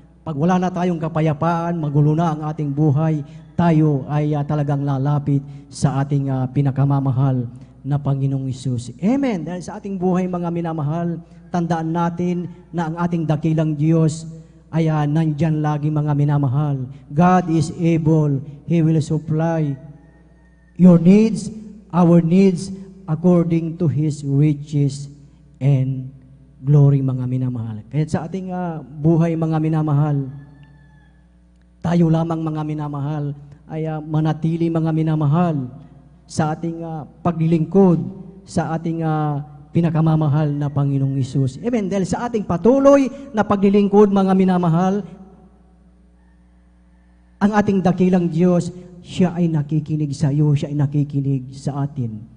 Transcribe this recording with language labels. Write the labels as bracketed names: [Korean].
[Filipino] Pag wala na tayong kapayapaan, magulo na ang ating buhay, tayo ay talagang lalapit sa ating pinakamamahal na Panginoong Hesus. Amen. Dahil sa ating buhay, mga minamahal, tandaan natin na ang ating dakilang Diyos ay nandyan lagi, mga minamahal. [English] God is able. He will supply your needs, our needs, according to His riches and glory, [Filipino] mga minamahal. Kaya sa ating buhay, mga minamahal, tayo lamang, mga minamahal, ay manatili, mga minamahal, sa ating paglilingkod sa ating pinakamamahal na Panginoong Hesus. Amen. Dahil sa ating patuloy na paglilingkod, mga minamahal, ang ating dakilang Diyos, siya ay nakikinig sa iyo, siya ay nakikinig sa atin.